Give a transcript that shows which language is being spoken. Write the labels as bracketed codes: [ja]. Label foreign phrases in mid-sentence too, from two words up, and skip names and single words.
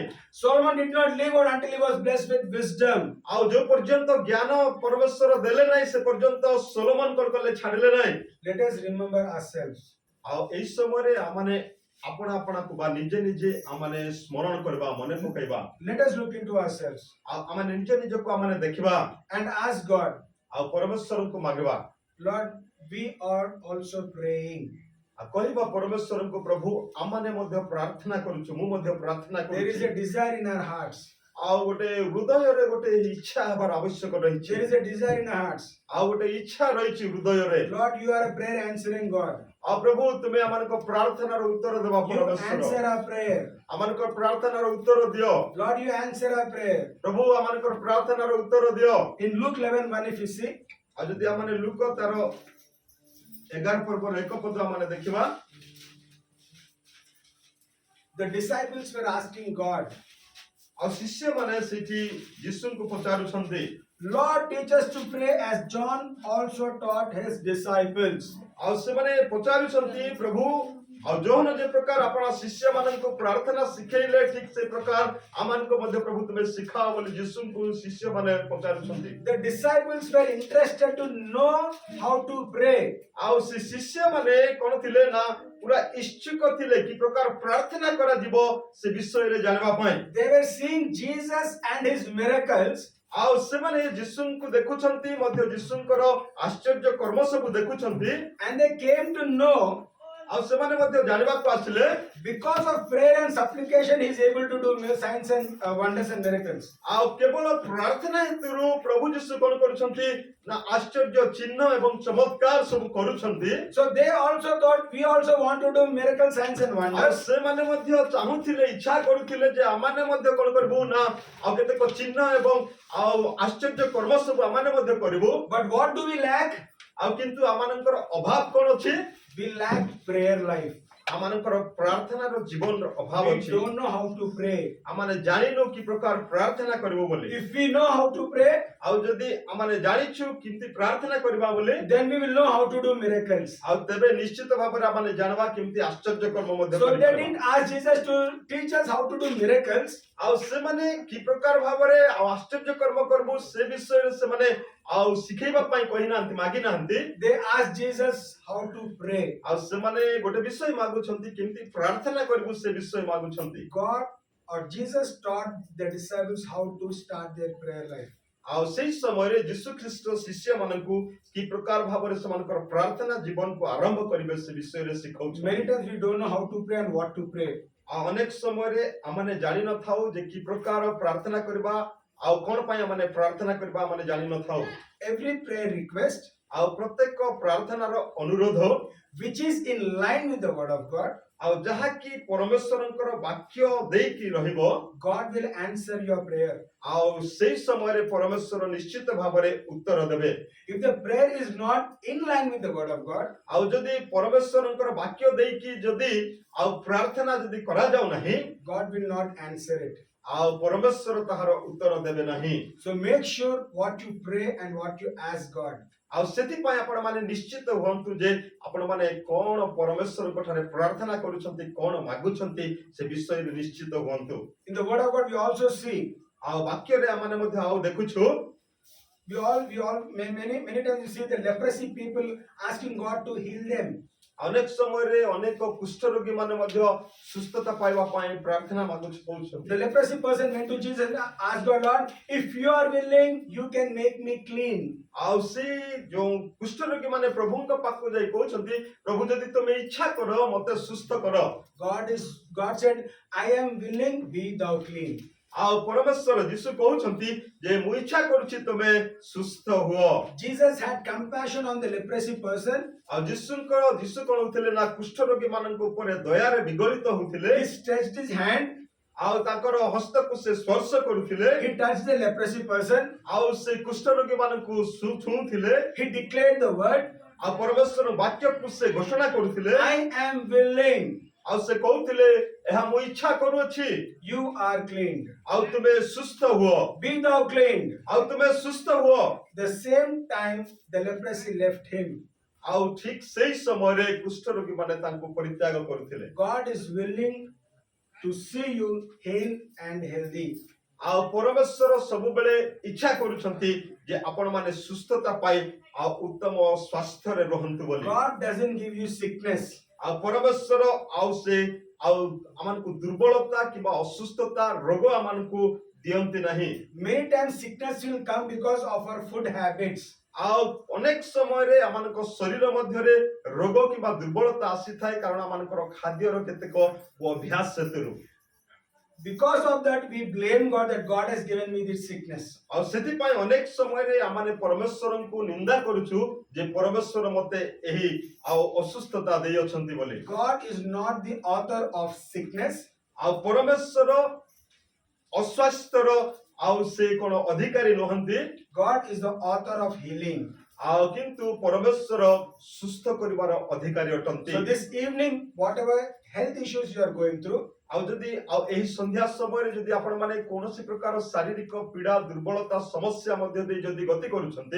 [en] Solomon did not leave God until he was blessed with wisdom. [or] ଆଉ ଯୋଉ ପର୍ଯ୍ୟନ୍ତ ଜ୍ଞାନ ପରମେଶ୍ୱର ଦେଲେ ନାହିଁ ସେ ପର୍ଯ୍ୟନ୍ତ ସୋଲୋମନ କଣ କଲେ ଛାଡ଼ିଲେ ନାହିଁ [en] Let us remember ourselves. [or] ଆଉ ଏଇ ସମୟରେ ଆମମାନେ ଆପଣା ଆପଣାକୁ ବା ନିଜେ ନିଜେ ଆମମାନେ ସ୍ମରଣ କରିବା ମନେ ପକାଇବା [en] Let us look into ourselves [or] ଆଉ ଆମେ ନିଜେ ନିଜକୁ ଆମମାନେ ଦେଖିବା [en] and ask God, [or] ଆଉ ପରମେଶ୍ୱରଙ୍କୁ ମାଗିବା [en] Lord, we are also praying. [or] ଆଉ କହିବା ପରମେଶ୍ୱରଙ୍କୁ ପ୍ରଭୁ ଆମମାନେ ମଧ୍ୟ ପ୍ରାର୍ଥନା କରୁଛୁ ମୁଁ ମଧ୍ୟ ପ୍ରାର୍ଥନା [en] There is [or] କରୁଛି [en] a desire in our hearts. [or] ଆଉ ଗୋଟେ ହୃଦୟରେ ଗୋଟେ ଇଚ୍ଛା ହେବାର ଆବଶ୍ୟକ ରହିଛି [en] There is a desire in our hearts. [or] ଆଉ ଗୋଟେ ଇଚ୍ଛା ରହିଛି ହୃଦୟରେ [en] Lord, you are a prayer answering God. [or] ଆଉ ପ୍ରଭୁ ତୁମେ ଆମମାନଙ୍କ ପ୍ରାର୍ଥନାର ଉତ୍ତର ଦେବା [en] You answer [or] ପରମେଶ୍ୱର [en] our prayer. [or] ଆମମାନଙ୍କ ପ୍ରାର୍ଥନାର ଉତ୍ତର ଦିଅ [en] Lord, you answer our prayer. [or] ପ୍ରଭୁ ଆମମାନଙ୍କର ପ୍ରାର୍ଥନାର ଉତ୍ତର ଦିଅ [en] In Luke 11:1, if you see, [or] ଆଉ ଯଦି ଆମମାନେ ଲୁକ ତାର 11 ପର୍ବର 1 ପଦ ଆମମାନେ ଦେଖିବା [en] the disciples were asking God, [or] ଆଉ ଶିଷ୍ୟମାନେ ସେଠି ଯୀଶୁଙ୍କୁ ପଚାରୁଛନ୍ତି [en] Lord, teach us to pray as John also taught his disciples. [or] ଆଉ ସେମାନେ ପଚାରୁଛନ୍ତି ପ୍ରଭୁ ଆଉ ଯୋହନ ଯେ ପ୍ରକାର ଆପଣ ଶିଷ୍ୟମାନଙ୍କୁ ପ୍ରାର୍ଥନା ଶିଖେଇଲେ ଠିକ ସେ ପ୍ରକାର ଆମମାନଙ୍କୁ ମଧ୍ୟ ପ୍ରଭୁ ତୁମେ ଶିଖାଅ ବୋଲି ଯୀଶୁଙ୍କୁ ଶିଷ୍ୟମାନେ ପଚାରୁଛନ୍ତି [en] The disciples were interested to know how to pray. [or] ଆଉ ସେ ଶିଷ୍ୟମାନେ କଣ ଥିଲେ ନା ପୁରା ଇଚ୍ଛୁକ ଥିଲେ କି ପ୍ରକାର ପ୍ରାର୍ଥନା କରାଯିବ ସେ ବିଷୟରେ ଜାଣିବା ପାଇଁ [en] They were seeing Jesus and his miracles, [or] ଆଉ ସେମାନେ ଯୀଶୁଙ୍କୁ ଦେଖୁଛନ୍ତି ମଧ୍ୟ ଯୀଶୁଙ୍କର ଆଶ୍ଚର୍ଯ୍ୟ କର୍ମ ସବୁ ଦେଖୁଛନ୍ତି [en] and they came to know [or] ଆଉ ସେମାନେ ମଧ୍ୟ ଜାଣିବାକୁ ଆସିଲେ [en] because of prayer and supplication he is able to do signs and wonders and miracles. [or] ଆଉ କେବଳ ପ୍ରାର୍ଥନା ହେତୁରୁ ପ୍ରଭୁ ଯୀଶୁ କଣ କରୁଛନ୍ତି ନା ଆଶ୍ଚର୍ଯ୍ୟ ଚିହ୍ନ ଏବଂ ଚମତ୍କାର ସବୁ କରୁଛନ୍ତି [en] So they also thought we also want to do miracle signs and [or] ଆଉ [en] wonders. [or] ସେମାନେ ମଧ୍ୟ ଚାହୁଁଥିଲେ ଇଚ୍ଛା କରୁଥିଲେ ଯେ ଆମମାନେ ମଧ୍ୟ କଣ କରିବୁ ନା ଆଉ କେତେକ ଚିହ୍ନ ଏବଂ ଆଉ ଆଶ୍ଚର୍ଯ୍ୟ କର୍ମ ସବୁ ଆମମାନେ ମଧ୍ୟ କରିବୁ [en] But what do we lack? [or] ଆଉ କିନ୍ତୁ ଆମମାନଙ୍କର ଅଭାବ କଣ ଅଛି [en] We lack prayer life. [or] ଆମମାନଙ୍କର ପ୍ରାର୍ଥନାର ଜୀବନର ଅଭାବ [en] We [or] ଅଛି [en] don't know how to pray. [or] ଆମମାନେ ଜାଣିନୁ କି ପ୍ରକାର ପ୍ରାର୍ଥନା କରିବୁ ବୋଲି [en] If we know how to pray, [or] ଆଉ ଯଦି ଆମମାନେ ଜାଣିଛୁ କେମିତି ପ୍ରାର୍ଥନା କରିବା ବୋଲି [en] then we will know how to do miracles. [or] ଆଉ ତେବେ ନିଶ୍ଚିତ ଭାବରେ ଆମମାନେ ଜାଣିବା କେମିତି ଆଶ୍ଚର୍ଯ୍ୟ କର୍ମ ମଧ୍ୟ [en] So they [or] କରିପାରିବା। [en] didn't ask Jesus to teach us how to do miracles. [or] ଆଉ ସେମାନେ କି ପ୍ରକାର ଭାବରେ ଆଉ ଆଶ୍ଚର୍ଯ୍ୟ କର୍ମ କରିବୁ ସେ ବିଷୟରେ ସେମାନେ ଆଉ ଶିଖେଇବା ପାଇଁ କହିନାହାନ୍ତି ମାଗି ନାହାନ୍ତି [en] They asked Jesus how to pray. [or] ଆଉ ସେମାନେ ଗୋଟେ ବିଷୟ ମାଗୁଛନ୍ତି କେମିତି ପ୍ରାର୍ଥନା କରିବୁ ସେ ବିଷୟ ମାଗୁଛନ୍ତି [en] God or Jesus taught the disciples how to start their prayer life. [or] ଆଉ ସେଇ ସମୟରେ ଯୀଶୁ ଖ୍ରୀଷ୍ଟ ଶିଷ୍ୟମାନଙ୍କୁ କି ପ୍ରକାର ଭାବରେ ସେମାନଙ୍କର ପ୍ରାର୍ଥନା ଜୀବନକୁ ଆରମ୍ଭ କରିବେ ସେ ବିଷୟରେ ଶିଖାଉଛନ୍ତି [en] Many times we don't know how to pray and what to pray. [or] ଆଉ ଅନେକ ସମୟରେ ଆମମାନେ ଜାଣିନଥାଉ ଯେ କି ପ୍ରକାର ପ୍ରାର୍ଥନା କରିବା ଆଉ କଣ ପାଇଁ ଆମମାନେ ପ୍ରାର୍ଥନା କରିବା ଆମମାନେ ଜାଣିନଥାଉ [en] Every prayer request [or] ଆଉ ପ୍ରତ୍ୟେକ ପ୍ରାର୍ଥନାର ଅନୁରୋଧ [en] which is in line with the word of God, [or] ଆଉ ଯାହାକି ପରମେଶ୍ୱରଙ୍କର ବାକ୍ୟ ଦେଇକି ରହିବ [en] God will answer your prayer. [or] ଆଉ ସେଇ ସମୟରେ ପରମେଶ୍ୱର ନିଶ୍ଚିତ ଭାବରେ ଉତ୍ତର ଦେବେ [en] If the prayer is not in line with the word of God, [or] ଆଉ ଯଦି ପରମେଶ୍ୱରଙ୍କର ବାକ୍ୟ ଦେଇକି ଯଦି ଆଉ ପ୍ରାର୍ଥନା ଯଦି କରାଯାଉ ନାହିଁ [en] God will not answer it. [or] ଆଉ ପରମେଶ୍ୱର ତାହାର ଉତ୍ତର ଦେବେ ନାହିଁ [en] So make sure what you pray and what you ask God. [or] ଆଉ ସେଥିପାଇଁ ଆପଣମାନେ ନିଶ୍ଚିତ ହୁଅନ୍ତୁ ଯେ ଆପଣମାନେ କଣ ପରମେଶ୍ୱରଙ୍କ ଠାରେ ପ୍ରାର୍ଥନା କରୁଛନ୍ତି କଣ ମାଗୁଛନ୍ତି ସେ ବିଷୟରେ ନିଶ୍ଚିତ ହୁଅନ୍ତୁ [en] In the word of God, we also see, [or] ଆଉ ବାକ୍ୟରେ ଆମମାନେ ମଧ୍ୟ ଆଉ ଦେଖୁଛୁ [en] many times you see the leprosy people asking God to heal them. [or] ଅନେକ ସମୟରେ ଅନେକ କୁଷ୍ଠ ରୋଗୀ ମାନେ ମଧ୍ୟ ସୁସ୍ଥତା ପାଇବା ପାଇଁ ପ୍ରାର୍ଥନା ମାଗୁଛନ୍ତି [en] The leprosy person went to Jesus and asked God, Lord, if you are willing, you can make me clean. [or] ଆଉ ସେ ଯୋଉ କୁଷ୍ଠ ରୋଗୀ ମାନେ ପ୍ରଭୁଙ୍କ ପାଖକୁ ଯାଇ କହୁଛନ୍ତି ପ୍ରଭୁ ଯଦି ତୁମେ ଇଚ୍ଛା କର ମତେ ସୁସ୍ଥ କର [en] God said, I am willing, be thou clean. [or] ଆଉ ପରମେଶ୍ୱର ଯୀଶୁ କହୁଛନ୍ତି ଯେ ମୁଁ ଇଚ୍ଛା କରୁଛି ତମେ ସୁସ୍ଥ ହୁଅ। [en] Jesus had compassion on the leprosy person. [or] ଆଉ ଯୀଶୁ କଣ ହଉଥିଲେ ନା କୁଷ୍ଠ ରୋଗୀ ମାନଙ୍କ ଉପରେ ଦୟାରେ ବିଗଳିତ ହଉଥିଲେ। [en] He stretched his hand. [or] ଆଉ ତାଙ୍କର ହସ୍ତକୁ ସେ ସ୍ପର୍ଶ କରୁଥିଲେ। [en] He touched the leprosy person. [or] ଆଉ ସେ କୁଷ୍ଠ ରୋଗୀ ମାନଙ୍କୁ ଛୁଉଁଥିଲେ। [en] He declared the word, [or] ଆଉ ପରମେଶ୍ୱର ବାକ୍ୟକୁ ସେ ଘୋଷଣା କରୁଥିଲେ। [en] I am willing. [or] ଆଉ ସେ କହୁଥିଲେ ଏହା ମୁଁ ଇଚ୍ଛା କରୁଅଛି। [en] You are cleaned. [or] ଆଉ ତୁମେ ସୁସ୍ଥ ହୁଅ। [en] Be thou cleaned. [or] ଆଉ ତୁମେ ସୁସ୍ଥ ହୁଅ। [en] The same time the leprosy left him. [or] ଆଉ ଠିକ ସେଇ ସମୟରେ କୁଷ୍ଠ ରୋଗୀ ମାନେ ତାଙ୍କୁ ପରିତ୍ୟାଗ କରୁଥିଲେ। [en] God is willing to see you healed and healthy. [or] ଆଉ ପରମେଶ୍ୱର ସବୁବେଳେ ଇଚ୍ଛା କରୁଛନ୍ତି ଯେ ଆପଣ ମାନେ ସୁସ୍ଥତା ପାଇ ଆଉ ଉତ୍ତମ ସ୍ୱାସ୍ଥ୍ୟରେ ରୁହନ୍ତୁ ବୋଲି। [en] God doesn't give you sickness. [or] ଆଉ ପରମେଶ୍ୱର ଆଉ ସେ ଆଉ ଆମମାନଙ୍କୁ ଦୁର୍ବଳତା କିମ୍ବା ଅସୁସ୍ଥତା ରୋଗ ଆମମାନଙ୍କୁ ଦିଅନ୍ତି ନାହିଁ। [en] Many times sickness will come because of our food habits. [or] ଆଉ ଅନେକ ସମୟରେ ଆମମାନଙ୍କ ଶରୀର ମଧ୍ୟରେ ରୋଗ କିମ୍ବା ଦୁର୍ବଳତା ଆସିଥାଏ କାରଣ ଆମମାନଙ୍କର ଖାଦ୍ୟର କେତେକ ଅଭ୍ୟାସ ସେଥିରୁ। [en] Because of that, we blame God that God has given me this sickness. [or] ଆଉ ସେଥିପାଇଁ ଅନେକ ସମୟରେ ଆମେ ପରମେଶ୍ୱରଙ୍କୁ ନିନ୍ଦା କରୁଛୁ ଯେ ପରମେଶ୍ୱର ମତେ ଏହି ଆଉ ଅସୁସ୍ଥତା ଦେଇଅଛନ୍ତି ବୋଲି। [en] God is not the author of sickness. [or] ଆଉ ପରମେଶ୍ୱର ଅସ୍ୱାସ୍ଥ୍ୟର ଆଉ ସେ କଣ ଅଧିକାରୀ ନୁହନ୍ତି। [en] God is the author of healing. [or] ଆଉ କିନ୍ତୁ ପରମେଶ୍ୱର ସୁସ୍ଥ କରିବାର ଅଧିକାରୀ ଅଟନ୍ତି। [en] So this evening, whatever health issues you are going through, [or] ଆଉ ଯଦି ଆଉ ଏହି ସନ୍ଧ୍ୟା ସମୟରେ ଯଦି ଆପଣ ମାନେ କୌଣସି ପ୍ରକାର ଶାରୀରିକ ପୀଡା ଦୁର୍ବଳତା ସମସ୍ୟା ମଧ୍ୟ ଦେଇ ଯଦି ଗତି କରୁଛନ୍ତି,